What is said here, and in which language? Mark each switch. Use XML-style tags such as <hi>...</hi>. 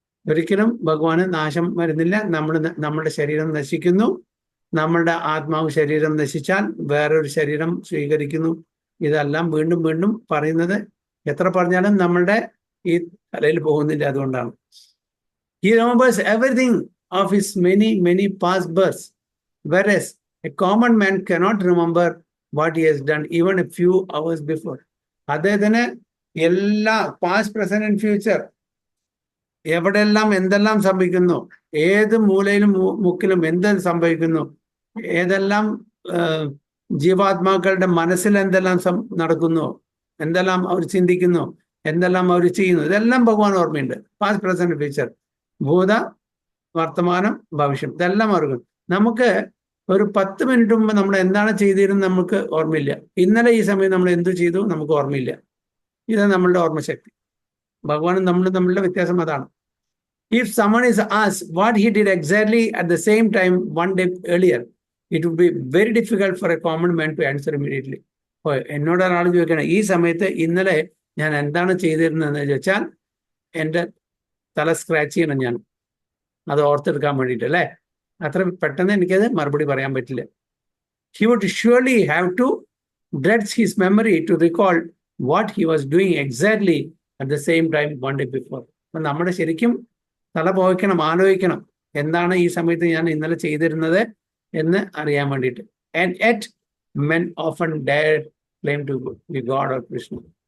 <ml>ഒരിക്കലും ഭഗവാന് നാശം വരുന്നില്ല. നമ്മുടെ ശരീരം നശിക്കുന്നു, നമ്മളുടെ ആത്മാവ് ശരീരം നശിച്ചാൽ വേറൊരു ശരീരം സ്വീകരിക്കുന്നു. ഇതെല്ലാം വീണ്ടും വീണ്ടും പറയുന്നത്, എത്ര പറഞ്ഞാലും നമ്മളുടെ ഈ തലയിൽ പോകുന്നില്ല. അതുകൊണ്ടാണ്</ml> <en>he remembers everything of his many past births, whereas a common man cannot remember what he has done even a few hours before.</en> <ml>അദ്ദേഹത്തിന് എല്ലാ</ml> <en>past present and future</en> <ml>എവിടെയെല്ലാം എന്തെല്ലാം സംഭവിക്കുന്നു, ഏത് മൂലയിലും മുക്കിലും എന്ത് സംഭവിക്കുന്നു, ഏതെല്ലാം ജീവാത്മാക്കളുടെ മനസ്സിൽ എന്തെല്ലാം നടക്കുന്നു, എന്തെല്ലാം അവർ ചിന്തിക്കുന്നു, എന്തെല്ലാം അവർ ചെയ്യുന്നു, ഇതെല്ലാം ഭഗവാൻ ഓർമ്മയുണ്ട്.</ml> <en>past present future,</en> <ml>ഭൂത വർത്തമാനം ഭവിഷ്യം, ഇതെല്ലാം ഓർക്കും. നമുക്ക് ഒരു 10 മിനിറ്റ് മുമ്പ് നമ്മൾ എന്താണ് ചെയ്തിരുന്നത് നമുക്ക് ഓർമ്മയില്ല. ഇന്നലെ ഈ സമയം നമ്മൾ എന്തു ചെയ്തു നമുക്ക് ഓർമ്മയില്ല. ഇത് നമ്മളുടെ ഓർമ്മശക്തി. ഭഗവാനും നമ്മളുടെ വ്യത്യാസം അതാണ്.</ml> <en>If someone is asked what he did exactly at the same time one day earlier, it would be very difficult for a common man to answer immediately.</en> <ml>എന്നോട് ഒരാൾ ചോദിക്കണം, ഈ സമയത്ത് ഇന്നലെ ഞാൻ എന്താണ് ചെയ്തിരുന്നതെന്ന് ചോദിച്ചാൽ എൻ്റെ തല സ്ക്രാച്ച് ചെയ്യണം ഞാൻ, അത് ഓർത്തെടുക്കാൻ വേണ്ടിയിട്ട് അല്ലേ. അത്ര പെട്ടെന്ന് എനിക്കത് മറുപടി പറയാൻ പറ്റില്ല.</ml> <en>He would surely have to dredge his memory to recall what he was doing exactly at the same time one day before.</en> <ml>അപ്പൊ നമ്മുടെ ശരിക്കും തല പോയിക്കണം, ആലോചിക്കണം എന്താണ് ഈ സമയത്ത് ഞാൻ ഇന്നലെ ചെയ്തിരുന്നത് എന്ന് അറിയാൻ വേണ്ടിയിട്ട്.</ml> <en>And yet men often dare claim to be God or Krishna.</en>